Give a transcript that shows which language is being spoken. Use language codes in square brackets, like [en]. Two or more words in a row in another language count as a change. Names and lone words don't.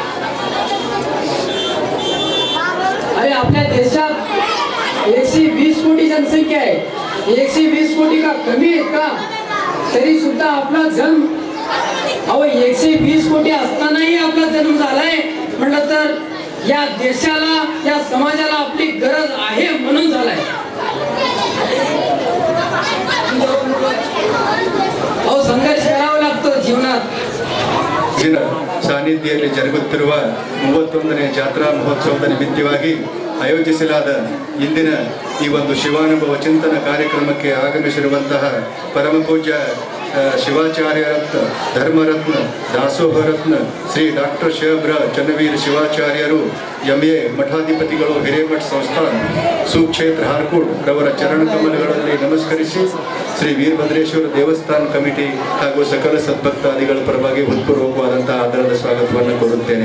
[mr] अरे आपल्या देशात 120 कोटी जनसंख्या आहे, 120 कोटी का कमी आहेत का, तरी सुद्धा आपला जन्म, अहो 120 कोटी असतानाही आपला जन्म झालाय म्हटलं तर या देशाला, या समाजाला आपली गरज आहे म्हणून झालाय. अहो संघर्ष करावा लागतो जीवनात. [kn] ಸಾನ್ನಿಧ್ಯದಲ್ಲಿ ಜರುಗುತ್ತಿರುವ 31ನೇ ಜಾತ್ರಾ ಮಹೋತ್ಸವದ ನಿಮಿತ್ತವಾಗಿ ಆಯೋಜಿಸಲಾದ ಇಂದಿನ ಈ ಒಂದು ಶಿವಾನುಭವ ಚಿಂತನ ಕಾರ್ಯಕ್ರಮಕ್ಕೆ ಆಗಮಿಸಿರುವಂತಹ ಪರಮ ಪೂಜ್ಯ ಶಿವಾಚಾರ್ಯ ರತ್ನ ಧರ್ಮರತ್ನ ದಾಸೋಹರತ್ನ ಶ್ರೀ ಡಾಕ್ಟರ್ ಶಿವಬ್ರ ಚನ್ನವೀರ ಶಿವಾಚಾರ್ಯರು MA ಮಠಾಧಿಪತಿಗಳು ಹಿರೇಮಠ ಸಂಸ್ಥಾನ ಸುಕ್ಷೇತ್ರ ಹಾರ್ಕೋಡ್ ರವರ ಚರಣಕಮಲಗಳಲ್ಲಿ ನಮಸ್ಕರಿಸಿ ಶ್ರೀ ವೀರಭದ್ರೇಶ್ವರ ದೇವಸ್ಥಾನ ಕಮಿಟಿ ಹಾಗೂ ಸಕಲ ಸದ್ಭಕ್ತಾದಿಗಳ ಪರವಾಗಿ ಹೃತ್ಪೂರ್ವಕವಾದಂತಹ ಆದರದ ಸ್ವಾಗತವನ್ನು ಕೋರುತ್ತೇನೆ.